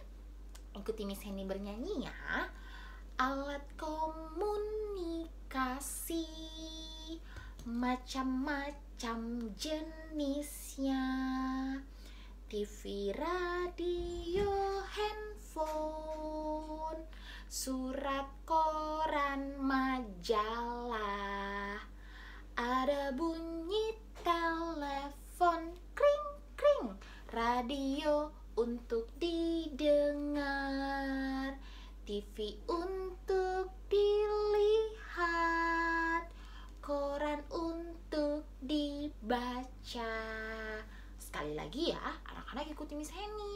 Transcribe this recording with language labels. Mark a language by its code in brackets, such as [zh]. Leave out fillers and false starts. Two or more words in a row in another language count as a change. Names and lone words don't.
[id] Ikuti Miss Henny bernyanyi ya. Alat komunikasi macam-macam jenisnya. TV, radio, handphone, surat, koran, majalah. Ada bunyi telepon, kring kring, radio untuk didengar, TV untuk dilihat, koran untuk dibaca. Sekali lagi ya, anak-anak ikuti Miss Henny.